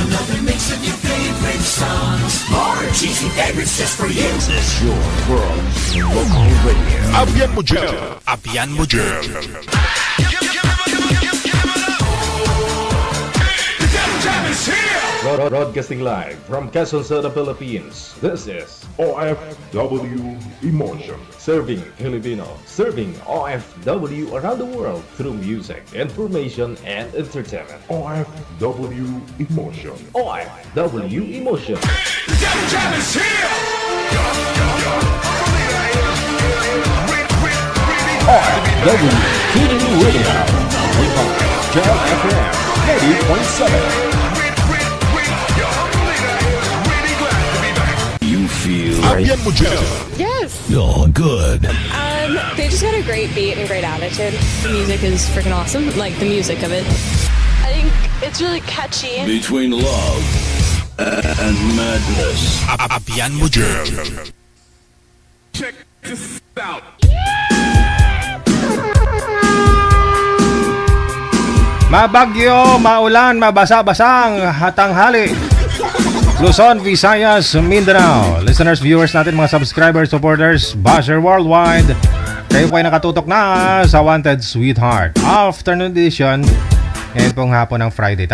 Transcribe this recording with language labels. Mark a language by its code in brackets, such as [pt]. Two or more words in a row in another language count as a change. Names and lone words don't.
[en] Another mix of your favorite songs. More cheesy favorites just for you. This is your world. Local radio. [ceb] Abyan mo dyan. Abyan mo dyan. [en] Broadcasting live from Quezon City, Philippines. This is OFW Emotion. Serving Filipino, serving OFW around the world through music, information, and entertainment. OFW Emotion. OFW Emotion. OFW Tuning Radio. Jam FM 80.7. You feel right. [ceb] Abyan mo dyan. [en] Yes. You're good. They just got a great beat and great attitude. The music is freaking awesome. Like the music of it. I think it's really catchy. Between love and madness. [ceb] Abyan mo dyan. [en] Check this out. [tl] Mabagyo, maulan, mabasa-basang tanghali. Luzon, Visayas, Mindanao. [en] Listeners, viewers natin, mga subscribers, supporters, basher worldwide. [tl] Kayo po ay nakatutok na sa Wanted Sweetheart Afternoon Edition. Ngayon pong hapon ng Friday.